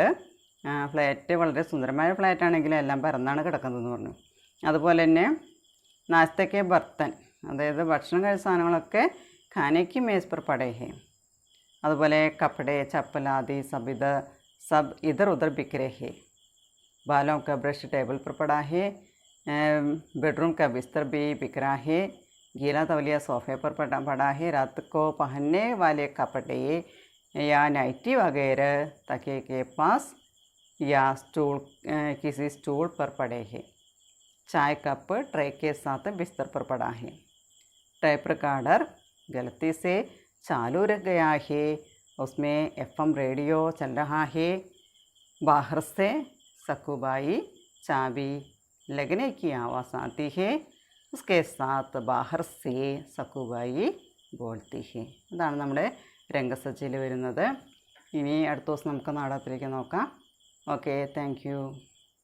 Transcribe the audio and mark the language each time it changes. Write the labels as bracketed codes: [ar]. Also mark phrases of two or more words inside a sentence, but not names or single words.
[ml] ഫ്ലാറ്റ് വളരെ സുന്ദരമായ ഫ്ലാറ്റാണെങ്കിൽ എല്ലാം പരന്നാണ് കിടക്കുന്നതെന്ന് പറഞ്ഞു. അതുപോലെ തന്നെ [hi] नाश्ते के बर्तन, [ml] അതായത് ഭക്ഷണം കഴിച്ച സാധനങ്ങളൊക്കെ [hi] खाने की मेज़ पर पड़े हैं, അതുപോലെ कपड़े चप्पल आदि सब इधर उधर बिखरे हैं, ബാലോं का ब्रश टेबल पर पड़ा है, बेडरूम का बिस्तर भी बिखरा है, गीला तौलिया सोफे पर पड़ा है, रात को पहनने वाले कपड़े या नाइटी वगैरह तकिए के पास या स्टूल किसी स्टूल पर पड़े हैं, चाय कप ट्रे के साथ बिस्तर पर पड़ा है, टेप रिकॉर्डर गलती से चालू रह गया है, उसमें FM रेडियो चल रहा है, बाहर से सकुबाई चाबी लगने की आवाज़ आती है, उसके साथ बाहर से सकुबाई बोलती है. [ml] ഇതാണ് നമ്മുടെ രംഗസജ്ജയിൽ വരുന്നത്. ഇനി അടുത്ത ദിവസം നമുക്ക് നാടകത്തിലേക്ക് നോക്കാം. [en] okay, thank you.